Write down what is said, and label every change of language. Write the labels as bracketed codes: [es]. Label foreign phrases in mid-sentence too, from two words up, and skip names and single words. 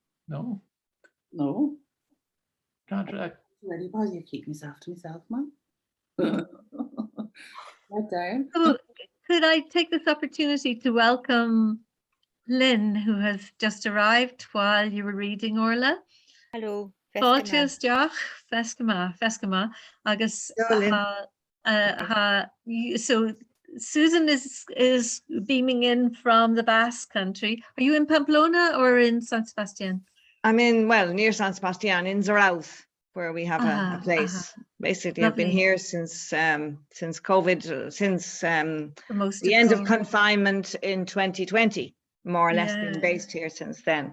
[en] Can't anybody, I keep myself to myself, man. Right down. So, could I take this opportunity to welcome Lynn, who has just arrived while you were reading, Orla? Hello. [ga] Fáilte isteach, fescama, agus [en] so Susan is beaming in from the Basque Country. Are you in Pamplona or in San Sebastian? I'm near San Sebastian, in Ceiliúradh, where we have a place. Basically, Lovely. I've been here since COVID, since the end of confinement in 2020, more or less been based here since then.